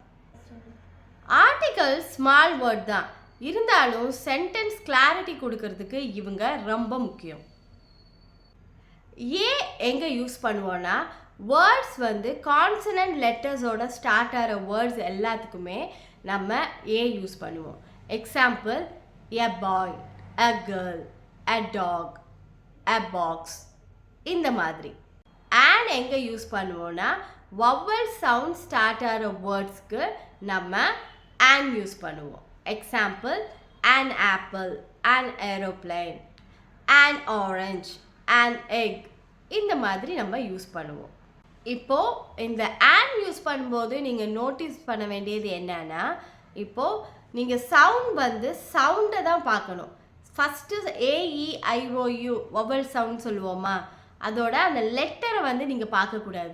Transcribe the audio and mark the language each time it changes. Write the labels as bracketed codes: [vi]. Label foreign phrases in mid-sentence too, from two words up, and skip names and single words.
[en] article small word [ta] தான் இருந்தாலும் [en] sentence clarity [ta] கொடுக்கறதுக்கு இவங்க ரொம்ப முக்கியம். ஏன் எங்கே யூஸ் பண்ணுவோன்னா, வேர்ட்ஸ் வந்து [en] consonant letters [ta] ஸ்டார்ட் ஆகிற வேர்ட்ஸ் எல்லாத்துக்குமே நம்ம [en] a use [ta] பண்ணுவோம். எக்ஸாம்பிள், [en] a boy, a girl, a dog, a box, [ta] இந்த மாதிரி. அண்ட் எங்கே யூஸ் பண்ணுவோன்னா, [en] vowel sound start [ta] ஆகிற வேர்ட்ஸ்க்கு நம்ம [en] an use [ta] பண்ணுவோம். எக்ஸாம்பிள், [en] an apple, an aeroplane, an orange, an egg. [ta] இந்த மாதிரி நம்ம யூஸ் பண்ணுவோம். இப்போது இந்த [en] and use [ta] பண்ணும்போது நீங்கள் நோட்டீஸ் பண்ண வேண்டியது என்னன்னா, இப்போது நீங்கள் சவுண்டை தான் பார்க்கணும். [en] first AEIOU vowel sound [ta] சொல்லுவோமா, அதோட அந்த லெட்டரை நீங்கள் பார்க்கக்கூடாது.